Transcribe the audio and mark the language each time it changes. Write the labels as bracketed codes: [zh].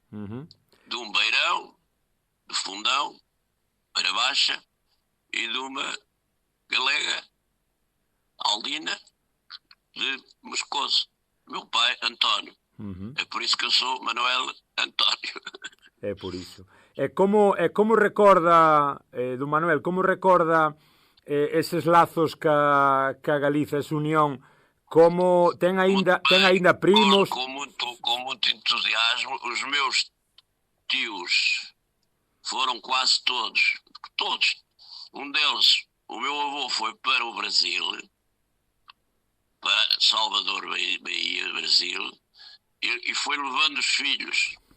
[pt] De um beirão, de Fundão, Beira Baixa, e de uma galega, Aldina, de Moscoso. Meu pai, António. É por isso que eu sou Manuel António. É por isso. [gl] É como recorda, do Manuel, como recorda eses lazos ca Galiza, esa unión, como ten aínda primos? [pt] Com muito entusiasmo. Os meus tios foram quase todos. Um deles, o meu avô, foi para o Brasil, para Salvador, Bahia, Brasil, e foi levando os filhos.